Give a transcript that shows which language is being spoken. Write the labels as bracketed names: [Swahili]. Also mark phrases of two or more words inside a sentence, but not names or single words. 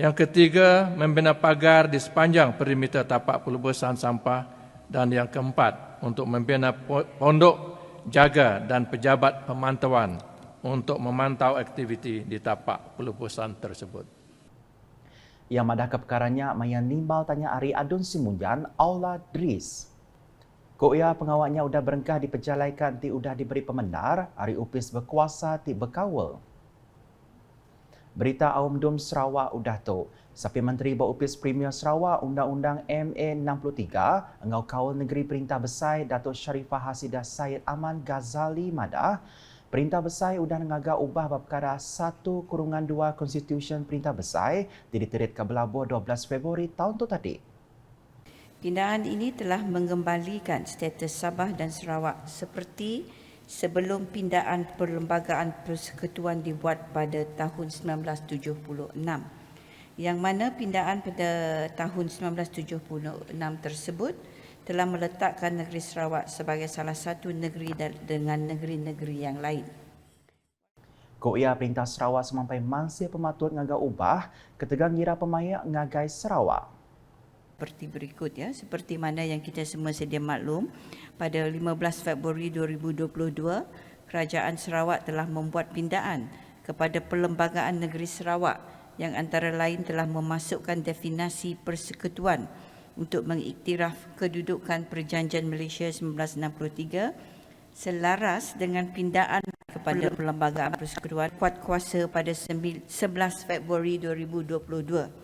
[Malay] Yang ketiga, membina pagar di sepanjang perimeter tapak pelebusan sampah. Dan yang keempat, untuk membina pondok jaga dan pejabat pemantauan untuk memantau aktiviti di tapak pelebusan tersebut. [Iban] Yang madah ke perkaranya, mayan nimbal tanya Ari Adun Simunjan, Aula Dris. Koya pengawaknya udah berengkah dipejalaikan ti udah diberi pemendar, Ari Upis berkuasa ti berkawal. Berita Aum Dum Sarawak udah tu. Sapi Menteri Berupis Premier Sarawak Undang-Undang MA 63, Engau Kawal Negeri Perintah Besar Datuk Sharifah Hasidah Syed Aman Ghazali Madah, Perintah Besar udah mengaga ubah bab perkara 1/2 Konstitusi Perintah Besar diterit ke Belabur 12 Februari tahun tu tadi. [Malay] Pindahan ini telah mengembalikan status Sabah dan Sarawak seperti sebelum pindahan Perlembagaan Persekutuan dibuat pada tahun 1976. Yang mana pindahan pada tahun 1976 tersebut telah meletakkan negeri Sarawak sebagai salah satu negeri dengan negeri-negeri yang lain. [Iban] Koya Perintah Sarawak semampai mangsa pematut ngagai ubah ketegang ngira pemayak ngagai Sarawak. [Malay] Seperti berikut ya, seperti mana yang kita semua sedia maklum, pada 15 Februari 2022, Kerajaan Sarawak telah membuat pindahan kepada Perlembagaan Negeri Sarawak yang antara lain telah memasukkan definisi persekutuan untuk mengiktiraf kedudukan Perjanjian Malaysia 1963 selaras dengan pindahan kepada Perlembagaan Persekutuan kuat kuasa pada 11 Februari 2022.